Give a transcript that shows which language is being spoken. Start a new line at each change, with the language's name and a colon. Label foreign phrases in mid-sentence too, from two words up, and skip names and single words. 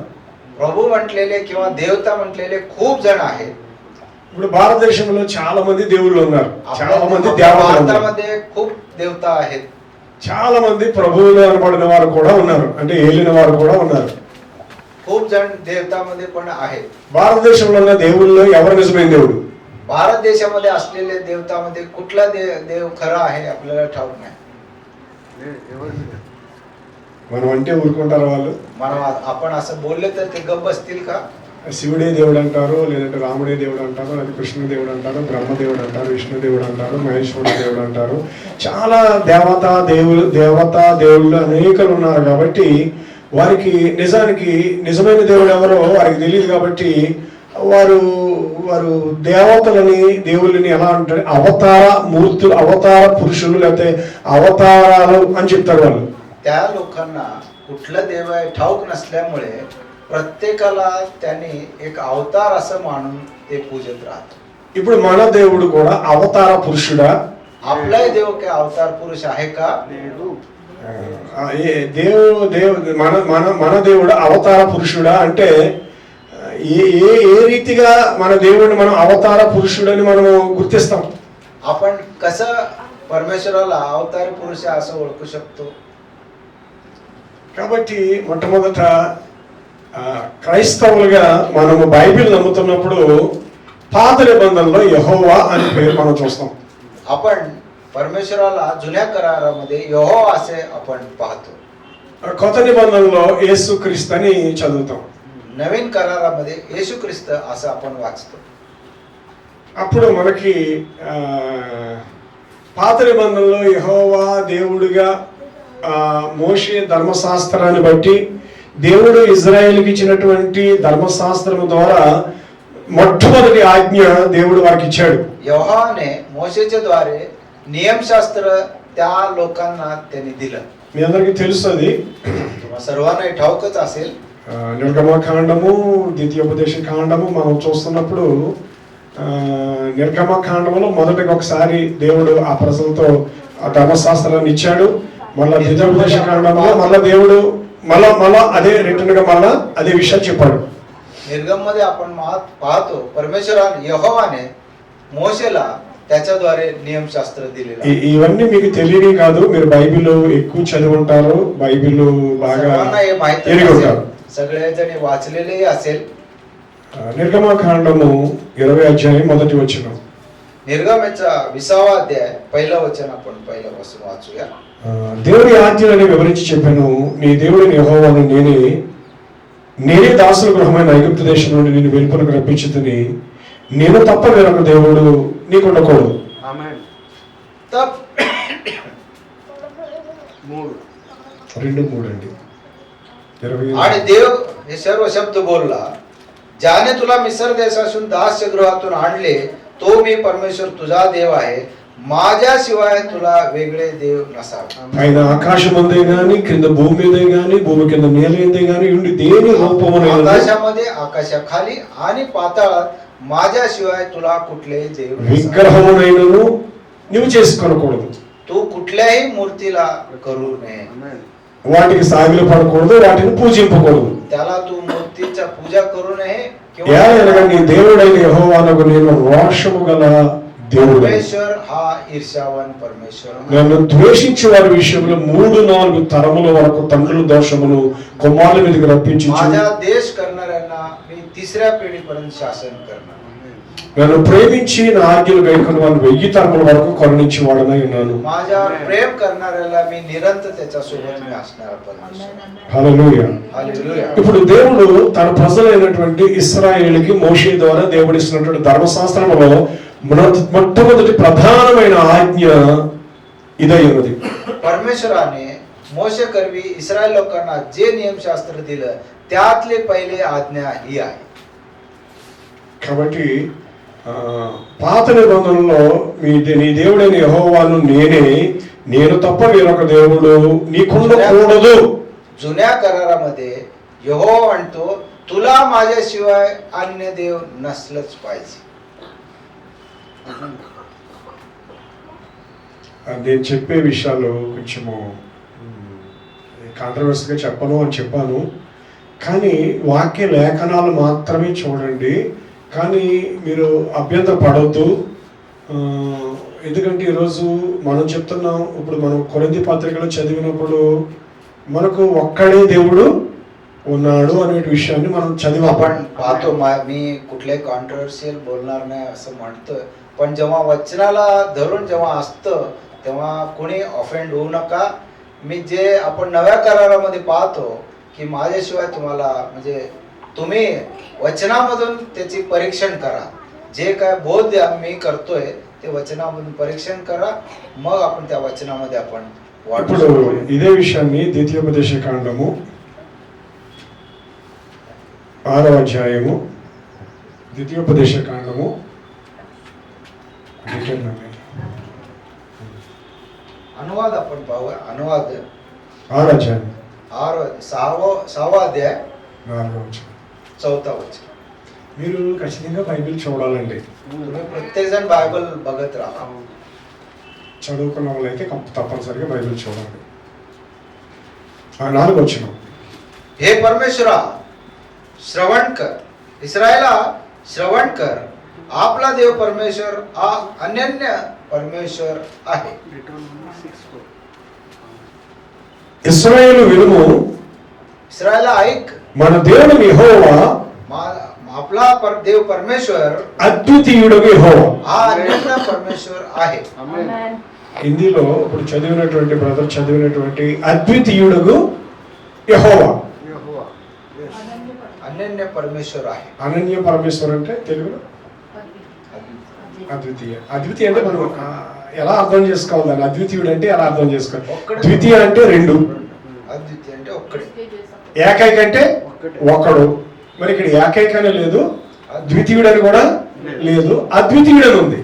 Marathi: प्रभू म्हटलेले किंवा देवता म्हटलेले खूप जण आहेत.
Telugu: ఇప్పుడు భారతదేశంలో చాలా మంది దేవుళ్ళు ఉన్నారు, చాలా మంది దేవతలు ఉన్నారు,
Marathi: भारतामध्ये खूप देवता आहेत.
Telugu: చాలా మంది ప్రభువులు అనబడిన వారు కూడా ఉన్నారు, అంటే ఏలిన వారు కూడా ఉన్నారు.
Marathi: खूप जण देवतामध्ये पण आहेत.
Telugu: భారతదేశంలో ఉన్న దేవుళ్ళలో ఎవరు నిజమైన దేవుడు?
Marathi: भारत देशामध्ये असलेले देवतामध्ये कुठला देव खरा आहे आपल्याला ठाऊक नाही.
Telugu: మనం అంటే ఊరుకుంటారు వాళ్ళు.
Marathi: మనం आपण असं बोलले तर ते गप्प बसतील का?
Telugu: శివుడే దేవుడు అంటారు, లేదంటే రాముడే దేవుడు అంటారు, లేదా కృష్ణుడు దేవుడు అంటారు, బ్రహ్మదేవుడు అంటారు, విష్ణు దేవుడు అంటారు, మహేశ్వరుడు దేవుడు అంటారు. చాలా దేవతా దేవుళ్ళు అనేకలు ఉన్నారు. కాబట్టి వారికి నిజానికి నిజమైన దేవుడు ఎవరో వారికి తెలియదు. కాబట్టి వారు దేవతలని దేవుళ్ళని ఎలా అంటారు, అవతార మూర్తులు, అవతార పురుషులు, లేకపోతే అవతారాలు అని చెప్తారు వాళ్ళు.
Marathi: त्या लोकांना कुठला देव आहे ठाऊक नसल्यामुळे प्रत्येकाला त्यांनी एक अवतार असं मानून ते पूजत राहतात.
Telugu: ఇప్పుడు మన దేవుడు కూడా అవతార పురుషుడా?
Marathi: आपला देव काय अवतार पुरुष आहे का?
Telugu: మన దేవుడు అవతార పురుషుడా అంటే ఏ రీతిగా మన దేవుడిని మనం అవతార పురుషుడని మనము గుర్తిస్తాం?
Marathi: आपण कसं परमेश्वराला अवतार पुरुष असं ओळखू शकतो?
Telugu: కాబట్టి మొట్టమొదట క్రైస్తవులుగా మనము బైబిల్ నమ్ముతున్నప్పుడు పాత నిబంధనలో యెహోవా అనే పేరు మనం చూస్తాం.
Marathi: आपण परमेश्वराला जुन्या करारामध्ये यहोवा असे आपण पाहतो.
Telugu: కొత్త నిబంధనలో యేసుక్రీస్తు అని చదువుతాం.
Marathi: नवीन करारामध्ये येशू ख्रिस्त असं आपण वाचतो.
Telugu: అప్పుడు మనకి పాత నిబంధనలో యెహోవా దేవుడిగా మోషే ధర్మశాస్త్రాన్ని బట్టి దేవుడు ఇజ్రాయేలుకి ఇచ్చినటువంటి ధర్మశాస్త్రం ద్వారా మొట్టమొదటి ఆజ్ఞ దేవుడు వారికి ఇచ్చాడు.
Marathi: यहोवाने మోషేच्या द्वारे नियमशास्त्र त्या लोकांना त्यांनी दिलं.
Telugu: మీ అందరికీ తెలుసు అది,
Marathi: सर्वांना ठाऊकच असेल.
Telugu: నిర్గమకాండము, ద్వితీయోపదేశ కాండము మనం చూస్తున్నప్పుడు నిర్గమకాండములో మొదటిగా ఒకసారి దేవుడు ఆ ప్రజలతో ఆ ధర్మశాస్త్రాన్ని ఇచ్చాడు. మళ్ళా ద్వితీయోపదేశ కాండంలో మళ్ళా దేవుడు మళ్ళా అదే రిటర్న్ గా మళ్ళా అదే విషయం చెప్పాడు.
Marathi: निर्गम मध्ये आपण पाहतो परमेश्वराने यहोवाने మోషేला त्याच्याद्वारे नियमशास्त्र दिलेलं.
Telugu: ఇవన్నీ మీకు తెలియని కాదు, మీరు బైబిల్ ఎక్కువ చదివి ఉంటారు, బైబిల్ బాగా ఎరిగి ఉంటారు,
Marathi: सगळे जणी वाचलेले असेल.
Telugu: నిర్గమకాండము 20 అధ్యాయం మొదటి వచనం.
Marathi: निर्गमेचा 20वा अध्याय पहिलं वचन आपण पहिल्यापासून वाचूया.
Telugu: దేవుడి ఆజ్ఞలని వివరించి చెప్పాను. నీ దేవుడిని యెహోవాను నేనే దాసుల గృహమైన ఐగుప్తు దేశం నుండి నిన్ను వెలుపలకు రప్పించుతుని, నేను తప్ప వేరొక దేవుడు నీకు ఉండకూడదు.
Hindi: तब
Telugu: 2:3 అండి.
Marathi: आणि देव हे सर्व शब्द बोलला, ज्याने तुला मिस्र देशातून दास्य गृहातून आणले तो मी परमेश्वर तुझा देव आहे, माझ्याशिवाय तुला वेगळे देव नसावे.
Telugu: పైన ఆకాశం ఉందే గాని, క్రింద భూమి మీదే గాని, భూమి కింద నేల ఉందే గాని ఉండి దేని రూపమునైనను,
Marathi: आकाशामध्ये आकाशाखाली आणि पाताळात माझ्याशिवाय तुला कुठलेही देव नसावे.
Telugu: విగ్రహమునైనను నీవు చేసుకొనకూడదు.
Marathi: तू कुठल्याही मूर्तीला करू नये,
Telugu: వాటికి సాగిలు పడకూడదు, వాటిని పూజింపకూడదు.
Marathi: त्याला तू मूर्तीचा पूजा करू नये
Telugu: ఏలయనగా నీ దేవుడైన యెహోవానకు నేను రోషము గల దేవుడు.
Marathi: परमेश्वर हा ईर्ष्यावान परमेश्वर.
Telugu: నన్ను ద్వేషించే వారి విషయంలో 3-4 తరముల వరకు తండ్రుల దోషమును కుమారుల మీదకి రప్పించి,
Marathi: माझा देश करणाऱ्यांना मी 3ऱ्या पिढीपर्यंत शासन करणार.
Telugu: నన్ను ప్రేమించి నా ఆజ్ఞలు గైకొని వారిని 1000 తరముల వరకు కరుణించి వాడనై ఉన్నాను.
Marathi: माझ्यावर प्रेम करणाऱ्याला मी निरंतर त्याच्यासोबत मी असणार परमेश्वर.
Telugu: హల్లెలూయా.
Marathi: हालेलुया.
Telugu: ఇప్పుడు దేవుడు తన ప్రజలైనటువంటి ఇశ్రాయేలుకి మోషే ద్వారా దేవుడు ఇస్తున్నటువంటి ధర్మశాస్త్రములో మొట్టమొదటి ప్రధానమైన ఆజ్ఞ ఇదై ఉన్నది.
Marathi: परमेश्वराने मोशे करवी इस्रायल लोकांना जे नियमशास्त्र दिलं त्यातले पहिले आज्ञा ही आहे.
Telugu: కాబట్టి పాత నిబంధనలో నీ దేవుడైన యెహోవాను నేను తప్ప వేరొక దేవుడు నీకుండకూడదు.
Marathi: जुन्या करारामध्ये यहोवा म्हणतो तुला माझ्याशिवाय अन्य देव नसलंच पाहिजे.
Telugu: నేను చెప్పే విషయాలు కొంచెము కాంట్రవర్సీగా చెప్పను అని చెప్పాను, కానీ వాక్య లేఖనాలు మాత్రమే చూడండి. కానీ మీరు అభ్యంతర పడవద్దు. ఎందుకంటే ఈరోజు మనం చెప్తున్నాం, ఇప్పుడు మనం కొరింథీ పత్రికలో చదివినప్పుడు మనకు ఒక్కడే దేవుడు ఉన్నాడు అనే విషయాన్ని మనం చదివాం.
Marathi: आपण पाहतो मी कुठले कॉन्ट्रोवर्शियल बोलणार नाही असं म्हणतोय, पण जेव्हा वचनाला धरून जेव्हा असतं तेव्हा कोणी ऑफेंड होऊ नका. मी जे आपण नव्या करारामध्ये पाहतो की माझ्याशिवाय तुम्हाला म्हणजे तुम्ही वचनामधून त्याची परीक्षण करा. जे काय बोध मी करतोय ते वचनामधून परीक्षण करा, मग आपण त्या वचनामध्ये आपण
Telugu: ఇప్పుడు ఇదే విషయాన్ని ద్వితీయోపదేశ కాండము 6వ అధ్యాయము, ద్వితీయోపదేశ కాండము
Marathi: अनुवाद आपण पाहूया. अनुवाद
Telugu: 6వ అధ్యాయం
Marathi: 6वा अध्याय
Telugu: 4వ వచనం.
Marathi: 4th वचन.
Telugu: మీరు ఖచ్చితంగా బైబిల్ చూడాలండి.
Marathi: तुम्ही प्रत्येक जण बायबल बघत राहा.
Telugu: చదువుకున్న వాళ్ళైతే తప్పనిసరిగా బైబిల్ చూడాలి. 4వ వచనం.
Marathi: हे परमेश्वरा श्रवण कर, इस्रायला श्रवण कर, आपला देव परमेश्वर हा अनन्य परमेश्वर आहे.
Telugu: ఇశ్రాయేలు వినుము,
Marathi: इस्रायला ऐक,
Telugu: మన దేవుడు యెహోవా
Marathi: आपला देव परमेश्वर
Telugu: అద్వితీయుడు యెహోవా.
Marathi: हा अनन्य परमेश्वर आहे.
Telugu: హిందీలో ఇప్పుడు చదివినటువంటి బ్రదర్ చదివినటువంటి అద్వితీయుడు యెహోవా,
Marathi: अनन्य परमेश्वर आहे. अनन्य परमेश्वर
Telugu: అంటే తెలుగులో అద్వితీయ. అద్వితీయ అంటే మనం ఎలా అర్థం చేసుకోవాలి దాన్ని? అద్వితీయుడు అంటే ఎలా అర్థం చేసుకోవాలి? ద్వితీయ అంటే 2, अद्वितीय అంటే ఒక్కడే, ఏకైక అంటే ఒకడు. మరి ఇక్కడ ఏకైకనే లేదు, ద్వితీయుడు అని కూడా లేదు, అద్వితీయుడు అని ఉంది.